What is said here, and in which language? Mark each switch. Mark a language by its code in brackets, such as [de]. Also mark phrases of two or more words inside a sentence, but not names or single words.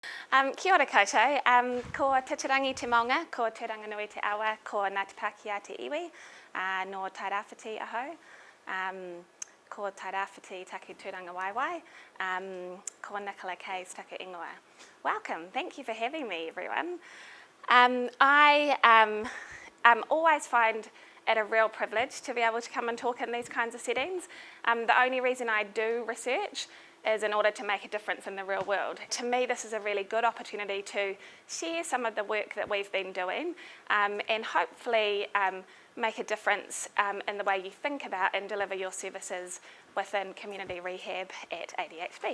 [mi] Kia ora koutou, ko te tirangi te maunga, ko te ranganui te awa, ko Ngāti Pākehā te iwi, no Tairawhiti aho, ko Tairawhiti taku tūranga waiwai, ko Nicola Kayes taku ingoa. [en] Welcome, thank you for having me everyone. I always find it a real privilege to be able to come and talk in these kinds of settings. The only reason I do research is in order to make a difference in the real world. To me, this is a really good opportunity to share some of the work that we've been doing and hopefully make a difference in the way you think about and deliver your services within community rehab at ADHB.